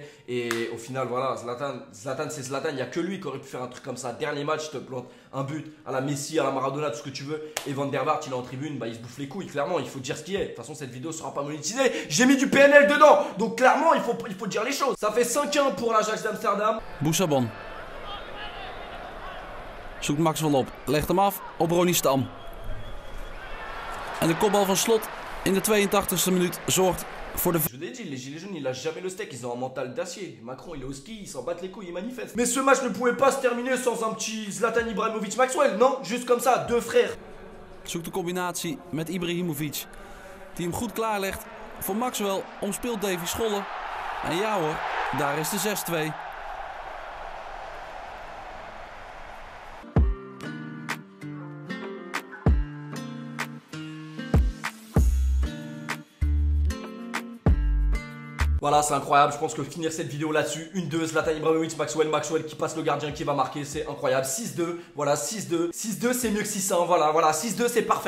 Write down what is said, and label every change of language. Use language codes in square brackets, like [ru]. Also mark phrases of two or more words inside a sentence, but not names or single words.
[fr] Et au final, voilà, Zlatan c'est Zlatan. Il n'y a que lui qui aurait pu faire un truc comme ça. Dernier match, je te plante un but à la Messi, à la Maradona, tout ce que tu veux. Et Van der Vaart, il est en tribune, bah, il se bouffe les couilles. Clairement, il faut dire ce qu'il est. De toute façon, cette vidéo sera pas monétisée. J'ai mis du PNL dedans. Donc clairement, il faut dire les choses. Ça fait 5-1 pour l'Ajax d'Amsterdam. [nl] Boussabon. Zoekt Maxwell op. Legt hem af op Ronnie Stam. En de kopbal van Slot in de 82e minuut zorgt voor de... [fr] Je vous l'ai dit, les gilets jaunes, ils lâchent jamais le steak, ils ont un mental d'acier. Macron, il est au ski, ils s'en battent les couilles, ils manifestent. Mais ce match ne pouvait pas se terminer sans un petit Zlatan Ibrahimovic Maxwell, non? Juste comme ça, deux frères. [nl] Zoekt de combinatie met Ibrahimovic, die hem goed klaarlegt. Voor Maxwell omspeelt Davy Scholle. En ja hoor, daar is de 6-2. [fr] Voilà, c'est incroyable, je pense que finir cette vidéo là-dessus, 1-2, Zlatan Ibrahimovic, Maxwell qui passe le gardien qui va marquer, c'est incroyable, 6-2, voilà, 6-2, 6-2 c'est mieux que 6-1, voilà, 6-2 c'est parfait.